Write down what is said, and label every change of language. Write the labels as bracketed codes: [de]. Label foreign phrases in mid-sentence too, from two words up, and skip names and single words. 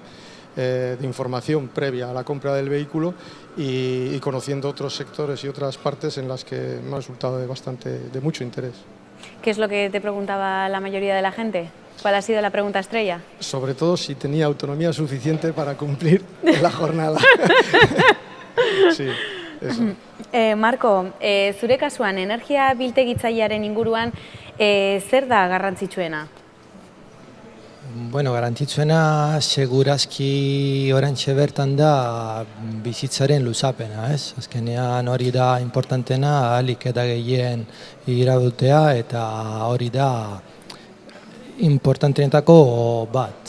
[es] De información previa a la compra del vehículo y conociendo otros sectores y otras partes en las que me ha resultado de mucho interés. ¿Qué es lo que te preguntaba la mayoría de la gente? ¿Cuál ha sido la pregunta estrella? Sobre todo si tenía autonomía suficiente para cumplir la jornada. Sí, eso. Marco, [eu] zure kasuan, energia biltegitzailearen inguruan, zer da garrantzitsuena? Bueno, garrantzitsuena segurazki oraintxe bertan da bizitzaren luzapena, ez? Azkenean hori da importantena, ahalik eta gehien iradutea eta hori da importanteenetako bat.